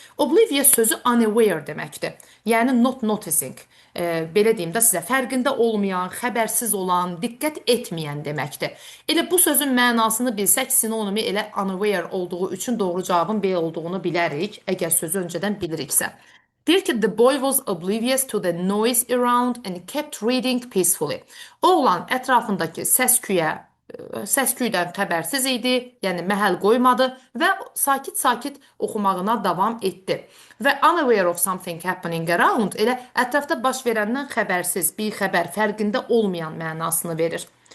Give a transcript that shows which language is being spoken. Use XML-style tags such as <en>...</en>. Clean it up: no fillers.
<az>Oblivious sözü unaware deməkdir. Yəni</az> <en>not noticing.</en> <az>Belə deyim də sizə, fərqində olmayan, xəbərsiz olan, diqqət etməyən deməkdir. Elə bu sözün mənasını bilsək, sinonimi elə unaware olduğu üçün doğru cavabın B olduğunu bilərik, əgər sözü öncədən biliriksə. Deyir ki,</az> <en>the boy was oblivious to the noise around and kept reading peacefully.</en> <az>Oğlan ətrafındakı səs-küydən xəbərsiz idi, yəni məhəl qoymadı və sakit-sakit oxumağına davam etdi. Və</az> <en>unaware of something happening around</en> <az>elə ətrafda baş verəndən xəbərsiz, bixəbər, fərqində olmayan mənasını verir.</az>